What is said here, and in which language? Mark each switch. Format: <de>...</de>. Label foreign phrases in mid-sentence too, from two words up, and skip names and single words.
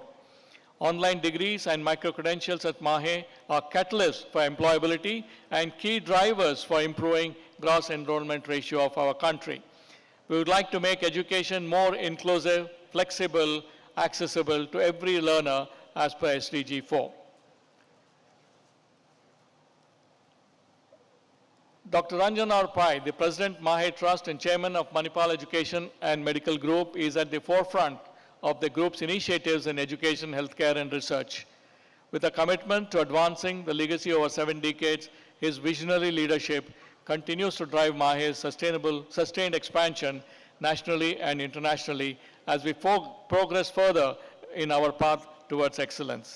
<en>Online degrees and micro-credentials at MAHE are catalysts for employability and key drivers for improving gross enrollment ratio of our country. We would like to make education more inclusive, flexible, accessible to every learner as per SDG 4. Dr. Ranjan R. Pai, the President, MAHE Trust and Chairman of Manipal Education and Medical Group, is at the forefront of the group's initiatives in education, healthcare, and research. With a commitment to advancing the legacy over 7 decades, his visionary leadership continues to drive MAHE's sustained expansion nationally and internationally as we progress further in our path towards excellence.</en>